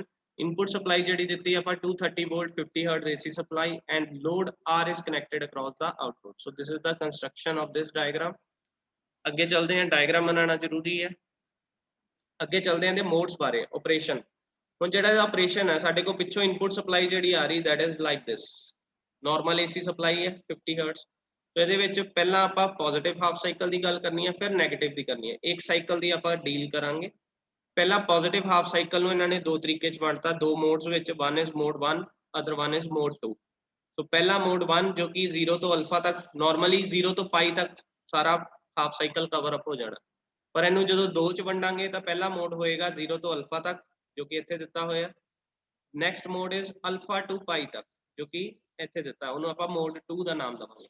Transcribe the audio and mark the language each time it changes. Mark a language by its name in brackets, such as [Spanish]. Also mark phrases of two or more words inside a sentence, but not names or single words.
[English] input supply [Punjabi] ਜਿਹੜੀ ਦਿੱਤੀ ਆਪਾਂ [English] 230 volt 50 hertz AC supply and load R is connected across the output। so this is the construction of this diagram। [Punjabi] ਅੱਗੇ ਚੱਲਦੇ ਹਾਂ, ਡਾਇਗਰਾਮ ਬਣਾਉਣਾ ਜ਼ਰੂਰੀ ਹੈ। ਅੱਗੇ ਚੱਲਦੇ ਹਾਂ ਦੇ ਮੋਡਸ ਬਾਰੇ, ਆਪਰੇਸ਼ਨ। ਹੁਣ ਜਿਹੜਾ ਆਪਰੇਸ਼ਨ ਹੈ ਸਾਡੇ ਕੋਲ ਪਿੱਛੋਂ [English] input supply [Punjabi] ਜਿਹੜੀ ਆ ਰਹੀ [English] that is like this, normal AC supply ਹੈ 50 hertz। [Punjabi] तो ਇਹਦੇ ਵਿੱਚ ਪਹਿਲਾਂ ਆਪਾਂ [English] positive half cycle [Punjabi] ਦੀ ਗੱਲ ਕਰਨੀ ਹੈ, ਫਿਰ ਨੈਗੇਟਿਵ ਦੀ ਕਰਨੀ ਹੈ। ਇੱਕ ਸਾਈਕਲ ਦੀ ਆਪਾਂ ਡੀਲ ਕਰਾਂਗੇ। ਪਹਿਲਾਂ [English] positive half cycle [Punjabi] ਨੂੰ ਇਹਨਾਂ ਨੇ ਦੋ ਤਰੀਕੇ ਚ ਵੰਡਤਾ, ਦੋ ਮੋਡਸ ਵਿੱਚ, [English] one is mode 1 other one is mode 2। [Punjabi] तो ਪਹਿਲਾ ਮੋਡ 1 ਜੋ ਕਿ 0 ਤੋਂ ਅਲਫਾ ਤੱਕ, ਨਾਰਮਲੀ 0 ਤੋਂ ਪਾਈ ਤੱਕ ਸਾਰਾ ਹਾਫ ਸਾਈਕਲ [English] cover up [Punjabi] ਹੋ ਜਾਣਾ, ਪਰ ਇਹਨੂੰ ਜਦੋਂ ਦੋ ਚ ਵੰਡਾਂਗੇ ਤਾਂ ਪਹਿਲਾ ਮੋਡ ਹੋਏਗਾ 0 ਤੋਂ ਅਲਫਾ ਤੱਕ ਜੋ ਕਿ ਇੱਥੇ ਦਿੱਤਾ ਹੋਇਆ। [English] next mode is alpha to pi [Punjabi] ਤੱਕ ਜੋ ਕਿ ਇੱਥੇ ਦਿੱਤਾ, ਉਹਨੂੰ ਆਪਾਂ ਮੋਡ 2 ਦਾ ਨਾਮ ਦਵਾਂਗੇ।